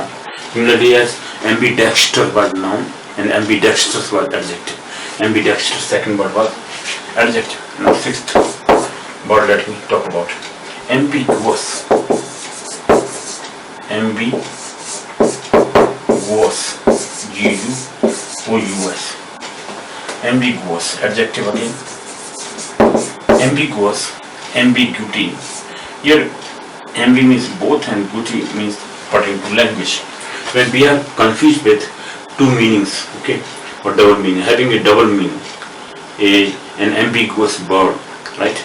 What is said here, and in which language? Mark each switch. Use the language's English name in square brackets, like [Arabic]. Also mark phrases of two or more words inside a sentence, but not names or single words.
[English] Similarly, as ambidextrous was noun and ambidextrous was adjective. Ambidextrous second word was adjective. Now sixth word, let me talk about ambiguous. Ambiguous. G-U-O-U-S. Ambiguous. Adjective again. Ambiguous. Ambiguity. Here, ambi means both and guity means pertaining to language. When we are confused with two meanings, okay, or double meaning, having a double meaning, an ambiguous word, right?